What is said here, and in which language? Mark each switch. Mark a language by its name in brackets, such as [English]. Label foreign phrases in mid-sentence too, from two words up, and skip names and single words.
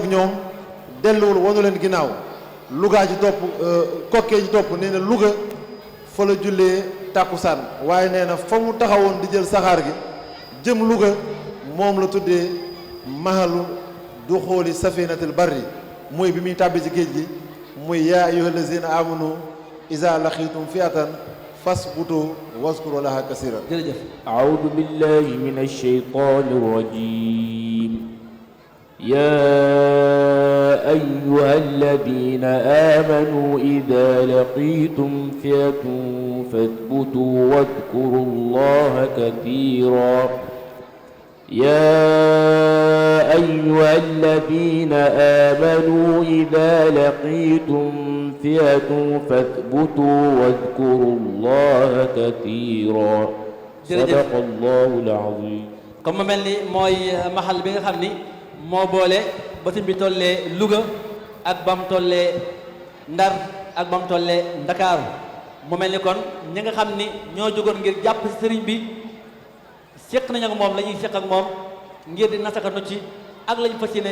[Wolof] ñoom delluwul wanu leen ginnaaw Louga ci topp kokkee ci topp nee na Louga fa la jullee tàkkusaan waaye nee na fa mu taxawoon di jël saxaar gi jëm Louga moom la tuddee mahalu du xooli safinatul barri mooy bi muy tàbbi ci géej gi muy [Arabic] يا أيها الذين آمنوا إذا لقيتم فئة فاثبتوا واذكروا الله كثيرا. [Wolof] jërëjëf. [Arabic] أعوذ بالله من الشيطان الرجيم. يا أيها الذين آمنوا إذا لقيتم فئة فاثبتوا واذكروا الله كثيرا يا أيها الذين آمنوا إذا لقيتم فئة فاثبتوا واذكروا الله كثيرا صدق الله العظيم. [Wolof] comme mel ni mooy maxal bi nga xam ni moo boole ba fi bi tollee Louga ak bam tollee Ndar ak bam tollee Ndakaaru mu mel ni kon ñi nga xam ni ñoo jógoon ngir jàpp ci sëriñ bi seq nañu ak moom la ñuy seq ak moom ngir di nasaka nu ci ak la ñu fas yéene